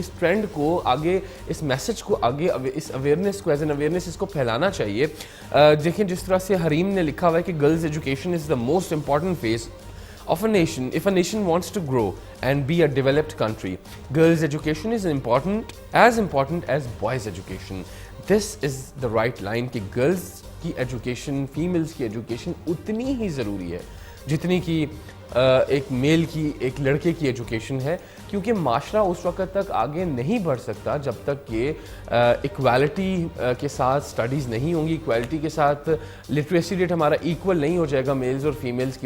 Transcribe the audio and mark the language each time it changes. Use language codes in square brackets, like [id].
[ur] اس trend کو آگے, اس message کو آگے, اس اویئرنیس کو ایز این اویئرنیس اس کو پھیلانا چاہیے. دیکھیں جس طرح سے حریم نے لکھا ہوا ہے کہ [en] Girls education is the most important phase of a nation. If a nation wants to grow and be a developed country, girls' education is as important as boys' education. This is the right line [ur] کہ [en] girls [ur] کی education, females کی education اتنی ہی ضروری ہے جتنی کہ ایک میل کی, ایک لڑکے کی ایجوکیشن ہے, کیونکہ معاشرہ اس وقت تک آگے نہیں بڑھ سکتا جب تک کہ ایکویلٹی کے ساتھ سٹڈیز نہیں ہوں گی, ایکویلٹی کے ساتھ لٹریسی ریٹ ہمارا ایکول نہیں ہو جائے گا میلز اور فیمیلز کی.